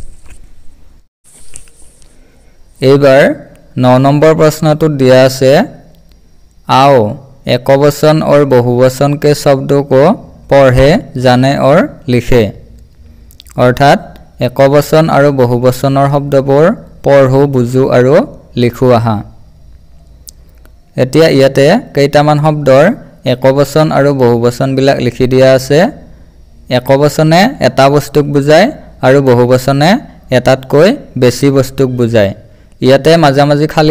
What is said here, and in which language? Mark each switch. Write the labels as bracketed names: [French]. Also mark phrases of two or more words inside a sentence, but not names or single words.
[Assamese] এইবাৰ 9 নম্বৰ প্ৰশ্নটোত দিয়া আছে [Hindi] आओ एकवचन और बहुवचन के शब्दों को पढ़े जाने और लिखे अर्थात एकवचन और [Assamese] बहुवचনৰ শব্দবোৰ পঢ়ো বুজো আৰু লিখো আহা এতিয়া ইয়াতে কেইটামান শব্দৰ একবচন আৰু বহুবচন বিলাক লিখি দিয়া আছে একবচনে এটা বস্তুক বুজায় আৰু বহুবচনে এটাতকৈ বেছি বস্তুক বুজায় ইয়াতে মাঝামাঝি খালী